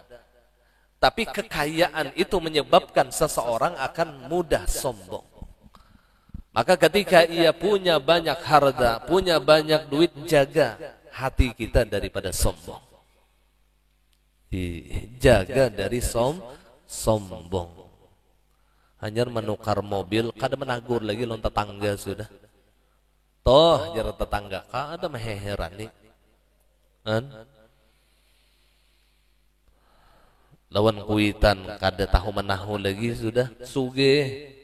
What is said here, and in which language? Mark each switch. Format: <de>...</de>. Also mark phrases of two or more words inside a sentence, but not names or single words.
<id>Tapi kekayaan itu menyebabkan seseorang akan mudah sombong. Maka ketika ia punya banyak harta, punya banyak duit, jaga hati kita daripada sombong. Jaga dari sombong.</id> <bjn>Hanya menukar mobil, kada menagur lagi lawan tetangga sudah. Toh jarak tetangga, kada meheheran nih. Lawan kuitan, kada tahu menahu lagi sudah. Sugih.</bjn>